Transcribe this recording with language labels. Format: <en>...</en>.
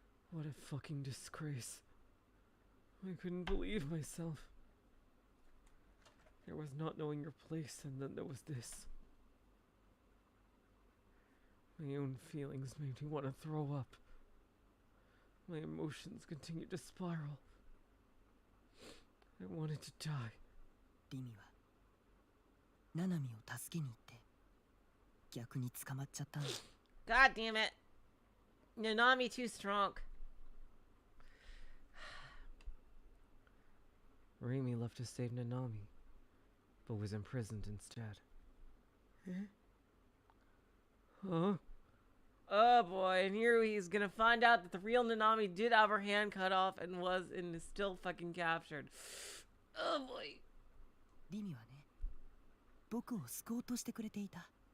<en>What a fucking disgrace. I couldn't believe myself. There was not knowing your place, and then there was this. My own feelings made me want to throw up. My emotions continued to spiral. I wanted to die.</en> <ja>Rimi はナナミを助けに行って逆に捕まっちゃったんだ。</ja> <en>God damn it. Nanami too strong. Rimi left to save Nanami, but was imprisoned instead. Huh? Oh boy, and here he's gonna find out that the real Nanami did have her hand cut off and is still fucking captured. Oh boy.</en> <ja>リミはね、僕を救おうとしてくれていた。</ja>